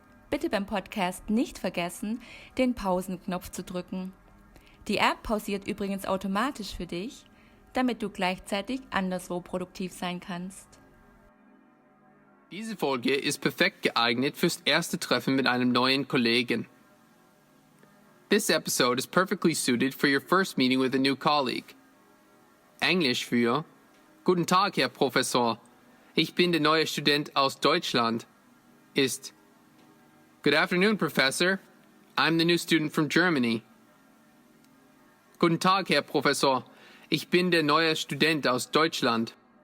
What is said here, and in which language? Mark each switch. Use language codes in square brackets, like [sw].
[de] Bitte beim Podcast nicht vergessen, den Pausenknopf zu drücken. Die App pausiert übrigens automatisch für dich, damit du gleichzeitig anderswo produktiv sein kannst. Diese Folge ist perfekt geeignet fürs erste Treffen mit einem neuen Kollegen. [en] This episode is perfectly suited for your first meeting with a new colleague. [de] Englisch für Guten Tag, Herr Professor. Ich bin der neue Student aus Deutschland ist [en] Good afternoon, Professor. I'm the new student from Germany. [de] Guten Tag, Herr Professor. Ich bin der neue Student aus Deutschland.